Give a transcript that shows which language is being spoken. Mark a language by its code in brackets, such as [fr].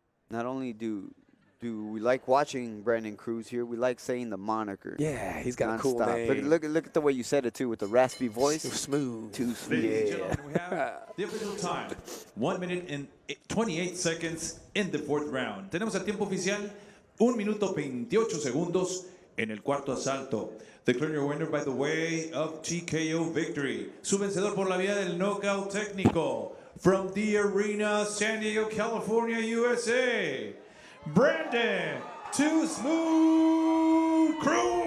[en] Not only do we like watching Brandon Cruz here, we like saying the moniker. Yeah, he's got a cool name. Look at the way you said it too, with the raspy voice. Too smooth. Too smooth. Ladies and gentlemen, we have the official time. 1 minute and 28 seconds in the fourth round. [es] Tenemos el tiempo oficial 1 minuto 28 segundos en el cuarto asalto. [en] Declaring your winner by the way of TKO victory. [es] Su vencedor por la vía del knockout técnico. [en] From the arena, San Diego, California, USA. [es] Brandon Too Smooth Cruz.